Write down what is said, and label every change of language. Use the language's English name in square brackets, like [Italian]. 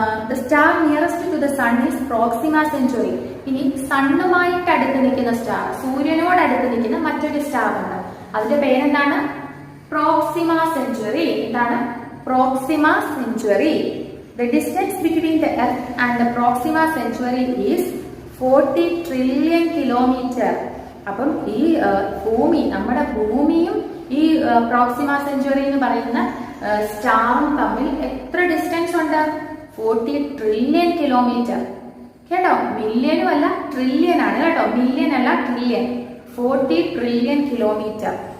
[English] The star nearest to the sun is Proxima Centauri. [Malayalam] ഇനി സണ്ണുമായിട്ട് അടുത്ത് നിൽക്കുന്ന സ്റ്റാർ, സൂര്യനോട് അടുത്ത് നിൽക്കുന്ന മറ്റൊരു സ്റ്റാർ ഉണ്ട്. അതിന്റെ പേരെന്താണ്? Proxima century. എന്താണ്? Proxima century. [English] The distance between the Earth and the Proxima Centauri is 40 trillion kilometer. [Malayalam] അപ്പം ഈ ഭൂമി, നമ്മുടെ ഭൂമിയും ഈ പ്രോക്സിമ സെഞ്ചുറി എന്ന് പറയുന്ന സ്റ്റാറും തമ്മിൽ എത്ര ഡിസ്റ്റൻസ് ഉണ്ട്? [English] 40 trillion kilometer. [Malayalam] കേട്ടോ, മില്യനും അല്ല ട്രില്യൻ ആണ് കേട്ടോ, മില്യൻ അല്ല ട്രില്യൻ. 40 trillion kilometer.